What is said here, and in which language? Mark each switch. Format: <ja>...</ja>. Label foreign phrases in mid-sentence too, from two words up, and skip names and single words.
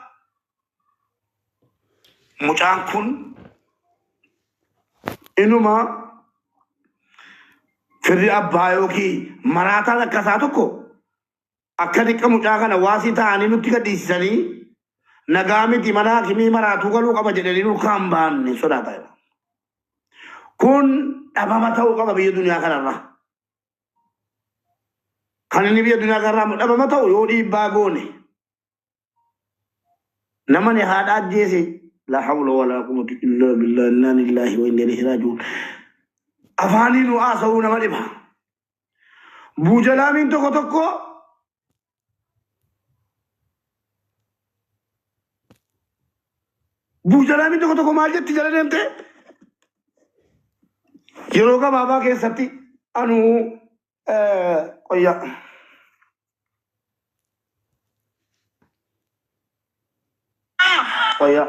<om>Mucaan kun inuma firri abbaa yookiin maraataan akkasaa tokko akka dhiqqa mucaa kana waasii ta'anii nutti gadhiisisanii nagaa miti mana hakimii maraatuu galuu qaba jedhanii nu kan baanne sodaata. Kun dhabama ta'uu qaba biyya duniyaa kanarraa. Kan inni biyya duniyaa kanarraa dhabama ta'u yoo dhiibbaa goone nama ni haadha ajjeese</om> <ar>لا حول ولا قوة إلا بالله إنا لله وإنا إليه راجعون.</ar> <om>Afaanii nu haasa'uu nama dhiba. Buujalaamiin tokko tokko buujalaamiin tokko tokko maal jetti jala deemte yeroo gabaabaa keessatti anuu qoyya qoyya</om>